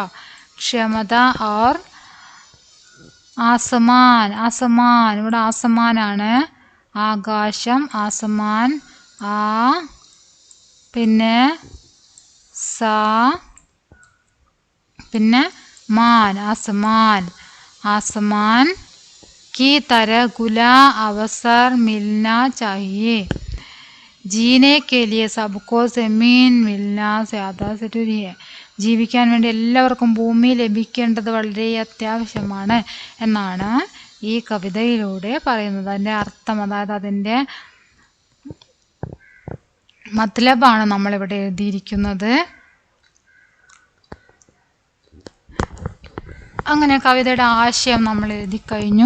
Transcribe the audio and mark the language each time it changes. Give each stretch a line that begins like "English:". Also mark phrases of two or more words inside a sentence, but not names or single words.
Hindi: ക്ഷമത और ആസമാൻ.
Malayalam: ആസമാൻ ഇവിടെ ആസമാനാണ്, ആകാശം. ആസമാൻ ആ പിന്നെ സാ പിന്നെ മാൻ. ആസമാൻ.
Hindi: ആസമാൻ की तरह खुला अवसर मिलना चाहिए. जीने के लिए सबको जमीन मिलना ज़्यादा ज़रूरी है.
Malayalam: ജീവിക്കാൻ വേണ്ടി എല്ലാവർക്കും ഭൂമി ലഭിക്കേണ്ടത് വളരെ അത്യാവശ്യമാണ് എന്നാണ് ഈ കവിതയിലൂടെ പറയുന്നത്. അതിൻ്റെ അർത്ഥം, അതായത് അതിൻ്റെ മത്ലബാണ് നമ്മളിവിടെ എഴുതിയിരിക്കുന്നത്. അങ്ങനെ കവിതയുടെ ആശയം നമ്മൾ എഴുതി കഴിഞ്ഞു.